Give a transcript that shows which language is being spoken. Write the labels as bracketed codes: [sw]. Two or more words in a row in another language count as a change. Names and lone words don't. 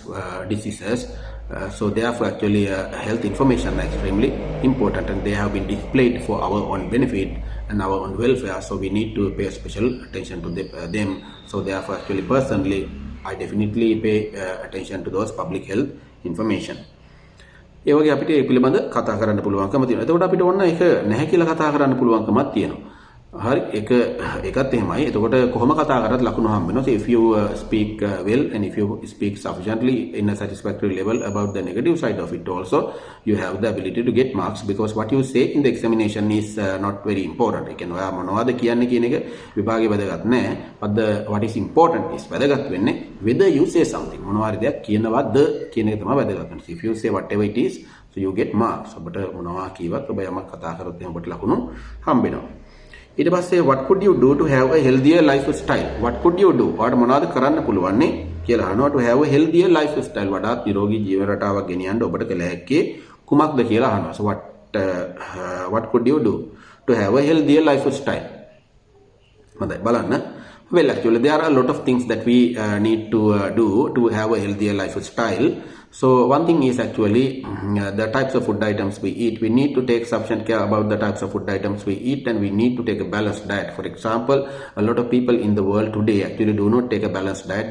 [en] So therefore actually health information are extremely important, and they have been displayed for our own benefit and our own welfare. So we need to pay special attention to them. So therefore actually personally I definitely pay attention to those public health information. [si] ඒ වගේ අපිට ඒ පිළිබඳ කතා කරන්න පුළුවන්කම තියෙනවා. එතකොට අපිට ඕන එක නැහැ කියලා කතා කරන්න පුළුවන්කමක් තියෙනවා. හරි, ඒකත් එහෙමයි. එතකොට කොහොම කතා කරත් ලකුණු හම්බ වෙනවා. [en] So if you speak well and if you speak sufficiently in a satisfactory level about the negative side of it also, you have the ability to get marks, because what you say in the examination is not very important. [si] ඒ කියන්නේ ඔයා මොනවද කියන්නේ කියන එක විභාගේ වැදගත් නැහැ. [en] But what is important is [si] වැදගත් වෙන්නේ [en] whether you say something. [si] මොනවාරි දෙයක් කියනවද කියන එක තමයි වැදගත් වෙන්නේ. [en] If you say whatever it is, so you get marks. [si] ඔබට මොනවා කීවත් ඔබ යමක් කතා කරොත් එහෙනම් ඔබට ලකුණු හම්බ වෙනවා. ඊට පස්සේ [en] what could you do to have a healthier lifestyle? What could you do? [si] ඔයාලට මොනවද කරන්න පුළුවන්නේ කියලා අහනවා. [en] To have a healthier lifestyle, [si] වඩාත් නිරෝගී ජීවන රටාවක් ගෙනියන්න ඔබට කළ හැක්කේ කුමක්ද කියලා අහනවා. [en] So what could you do to have a healthier lifestyle? [si] හොඳයි බලන්න. [en] Well, actually there are a lot of things that we need to do to have a healthier lifestyle. So one thing is actually the types of food items we eat. We need to take sufficient care about the types of food items we eat, and we need to take a balanced diet. For example, a lot of people in the world today actually do not take a balanced diet.